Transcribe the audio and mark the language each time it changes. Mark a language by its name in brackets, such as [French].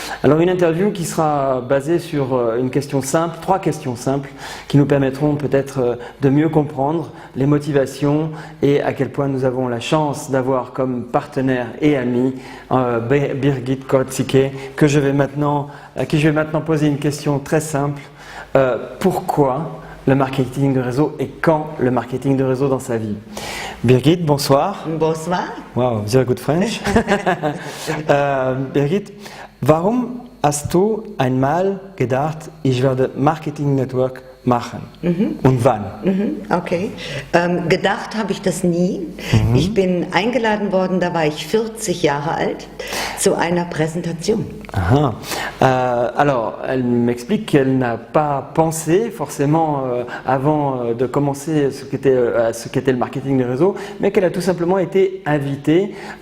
[French] Alors une interview qui sera basée sur une question simple, 3 questions simples qui nous permettront peut-être de mieux comprendre les motivations et à quel point nous avons la chance d'avoir comme partenaire et ami Birgit Korzicke, à qui je vais maintenant poser une question très simple. Pourquoi le marketing de réseau et quand le marketing de réseau dans sa vie? Birgit, bonsoir. Bonsoir. [English] Wow, very good French. [German] Birgit, warum hast du einmal gedacht, ich werde Marketing Network machen? Und wann? Okay. Gedacht habe ich das nie. Ich bin eingeladen worden, da war ich 40 Jahre alt, zu einer Präsentation. [French] Alors, elle m'explique qu'elle n'a pas pensé forcément avant de commencer ce qu'était le marketing de réseau, mais qu'elle a tout simplement été invitée.